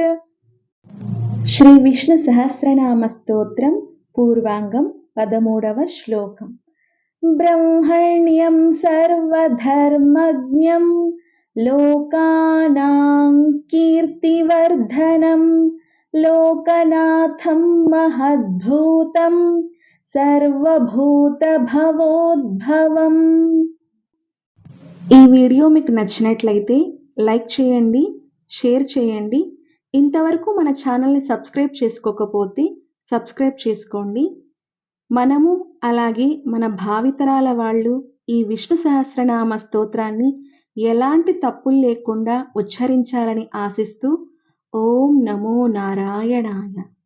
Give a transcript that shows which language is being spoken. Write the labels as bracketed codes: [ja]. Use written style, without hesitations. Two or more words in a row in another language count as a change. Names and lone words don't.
[sa] श्री विष्णु सहस्रनाम स्तोत्रम पूर्वांगम [te] 13వ శ్లోకం। [sa] ब्रह्मण्यं सर्वधर्मज्ञं लोकानां कीर्तिवर्धनं लोकनाथं महद्भूतं సర్వభూతభవోద్భవం। [te] ఈ వీడియో మీకు నచ్చినట్లయితే లైక్ చేయండి, షేర్ చేయండి। ఇంతవరకు మన ఛానల్ని సబ్స్క్రైబ్ చేసుకోకపోతే సబ్స్క్రైబ్ చేసుకోండి. మనము అలాగే మన భావితరాల వాళ్ళు ఈ విష్ణు సహస్రనామ స్తోత్రాన్ని ఎలాంటి తప్పులు లేకుండా ఉచ్చరించాలని ఆశిస్తూ ఓం నమో నారాయణాయ.